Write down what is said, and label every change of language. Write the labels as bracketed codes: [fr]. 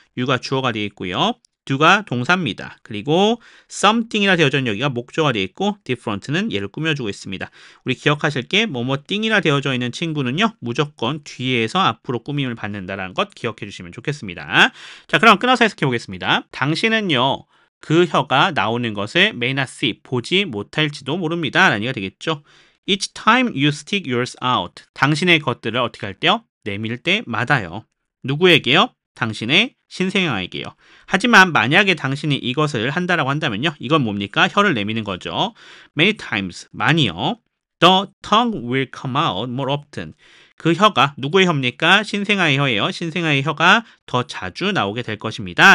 [ko] you가 주어가 되어 있고요. do가 동사입니다. 그리고 something이라 되어져 있는 여기가 목적어가 되어 있고 different는 얘를 꾸며주고 있습니다. 우리 기억하실 게 뭐뭐띵이라 되어져 있는 친구는요. 무조건 뒤에서 앞으로 꾸밈을 받는다는 것 기억해 주시면 좋겠습니다. 자, 그럼 끊어서 해석해 보겠습니다. 당신은요. 그 혀가 나오는 것을 [en] may not see, [ko] 보지 못할지도 모릅니다. 라는 얘기가 되겠죠. [en] Each time you stick yours out. [ko] 당신의 것들을 어떻게 할 때요? 내밀 때마다요. 누구에게요? 당신의 신생아에게요. 하지만 만약에 당신이 이것을 한다라고 한다면요. 이건 뭡니까? 혀를 내미는 거죠. [en] Many times, [ko] 많이요. [en] The tongue will come out more often. [ko] 그 혀가 누구의 혀입니까? 신생아의 혀예요. 신생아의 혀가 더 자주 나오게 될 것입니다.